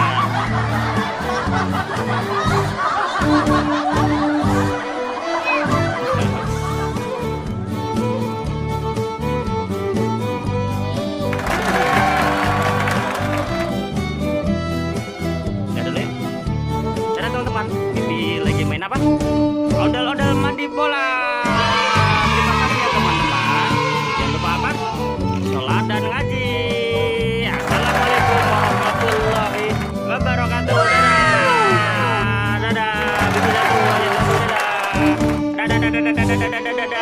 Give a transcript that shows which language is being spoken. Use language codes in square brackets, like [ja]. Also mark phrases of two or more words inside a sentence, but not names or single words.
[id] Ya dulu ya. Cara teman-teman, Bibi lagi main apa? Ondel-ondel mandi bola. Terima kasih ya teman-teman. Jangan lupa apa? Sholat dan ngaji. [ar] Assalamualaikum warahmatullahi wabarakatuh. [id] Dadah. Dadah. Bibi dadah. Dadah. Dadah. Dadah. Dadah. Dadah. Dadah.